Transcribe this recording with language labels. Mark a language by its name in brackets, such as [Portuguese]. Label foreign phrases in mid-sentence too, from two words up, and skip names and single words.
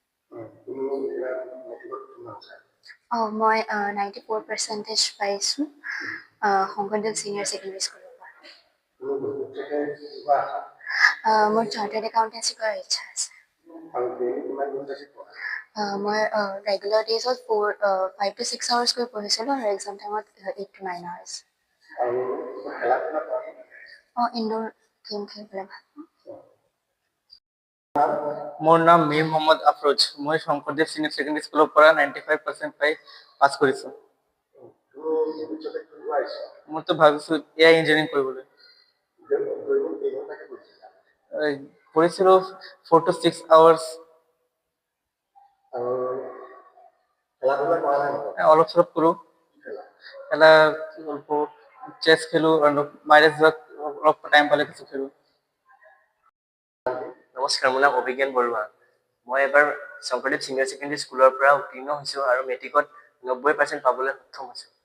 [Assamese] মই 94% পাইছোঁ শংকৰদেৱ ছিনিয়ৰ ছেকেণ্ডেৰী স্কুলৰ পৰা। মোৰ [English] chartered accountancy [Assamese] কৰাৰ ইচ্ছা আছে। মই [English] regular days 5 to 6 hours [Assamese] কৰি পঢ়িছিলোঁ আৰু [English] exam time 8 to 9 hours। indoor game [Assamese] খেলিবলৈ ভাল। মোৰ নাম মীৰ মহম্মদ আফৰোজ। মই শংকৰদেৱ ছিনিয়ৰ ছেকেণ্ডেৰী স্কুলৰ পৰা 95% পাই পাছ কৰিছোঁ। মইতো ভাবিছোঁ [English] AI engineering [Assamese] কৰিবলৈ। কৰিছিলোঁ [English] 4 to 6 hours। [Assamese] অলপ চলপ কৰোঁ। খেলা চেছ খেলোঁ আৰু বাহিৰত যোৱা অলপ টাইম পালে কিছু খেলোঁ। নমস্কাৰ, মোৰ নাম অভিজ্ঞান বৰুৱা। মই এবাৰ শংকৰদেৱ ছিনিয়ৰ ছেকেণ্ডেৰী স্কুলৰ পৰা উত্তীৰ্ণ হৈছোঁ আৰু মেট্ৰিকত 90% পাবলৈ সক্ষম হৈছোঁ।